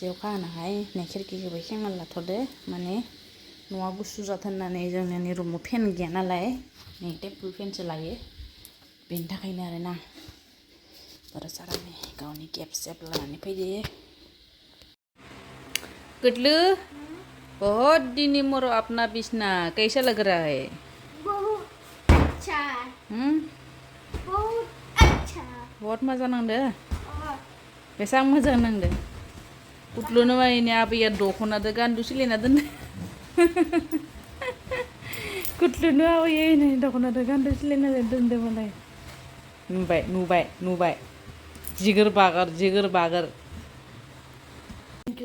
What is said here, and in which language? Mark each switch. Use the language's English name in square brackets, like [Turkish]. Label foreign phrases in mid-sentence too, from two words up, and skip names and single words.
[Bodo] अखा हानायखाय नै खिरखिखौबो खेंना लाथ'दो माने न'आ गुसु जाथों होननानै जोंनि रुमाव फेन गैया नालाय नै टेबोल फेनसो लायो बेनि थाखायनो आरोना बर' सारानि गावनि गेब सेब लानानै फैदो गुडलु [Hindi] बहुत दिन मोरो अपना बिसना कैसा लग रहा है बहुत अच्छा. बहुत अच्छा. बहुत मजा [Bodo] नांदो बेसां मोजां नांदो गुडलुनो माने आबैया दख'नादो गान्दु सिलायना दोनदो गुडलुनो आबैया नै दख'नादो गान्दु सिलायना दोनदो मालाय नुबाय जिगोर बागोर Thank